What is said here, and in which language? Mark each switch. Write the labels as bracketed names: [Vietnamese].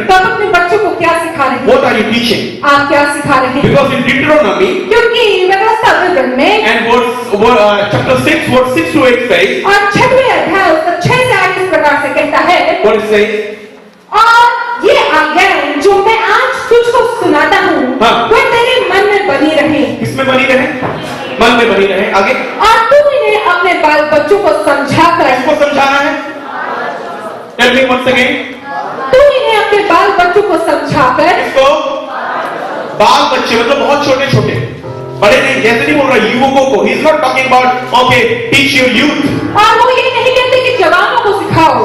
[Hindi] तो आप अपने बच्चों को क्या सिखा रहे हैं? [English] What are you teaching? [Hindi] आप क्या सिखा रहे हैं? [English] Because in Deuteronomy [Hindi] क्योंकि व्यवस्था विवरण में [English] and chapter 6, verse 6 to 8 says, [Hindi] और 6वें अध्याय उसका 6 से 8 इस प्रकार से कहता है, [English] what it says? [Hindi] और ये आज्ञाएं जो मैं आज तुझको सुनाता हूँ, हाँ। वह तेरे मन में बनी रहे, किसमें बनी रहे? मन में बनी रहे। आगे और तू इन्हें अपने बाल बच्चों को समझा कर, किसको समझाना है? [English] Tell me once again. [Hindi] तू इन्हें अपने बाल बच्चों को समझा कर, किसको? बाल बच्चे मतलब बहुत छोटे छोटे, बड़े नहीं, जैसे नहीं बोल रहा युवकों को। [English] He is not talking about okay, teach your youth. [Hindi] और वो ये नहीं कहते कि जवानों को सिखाओ,